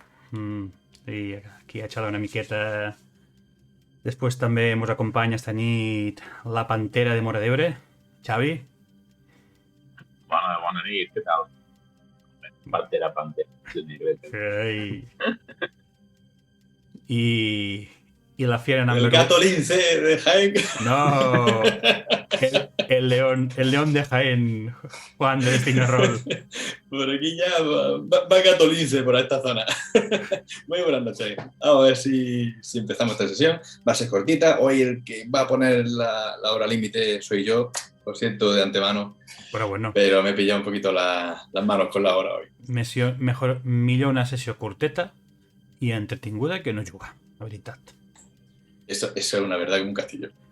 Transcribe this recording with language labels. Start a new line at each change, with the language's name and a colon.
Catalan: I aquí a xalar una miqueta. Després també ens acompanya esta nit la pantera de Mora d'Ebre, Xavi. Bona nit, què tal? Pantera, de negreta.
Spanish: Y la fiera number El gato lince de Jaén. No, el león de Jaén, Juan de Destino Roll. Por aquí ya va gato lince por esta zona. Muy buenas noches. Vamos a ver si empezamos esta sesión. Va a ser cortita. Hoy el que va a poner la hora límite soy yo. Lo siento de antemano. Bueno. Pero me he pillado un poquito las manos con la hora hoy.
Catalan: Millor una sessió curteta i entretinguda que no jugar, la veritat.
Spanish: Eso es una verdad como un castillo.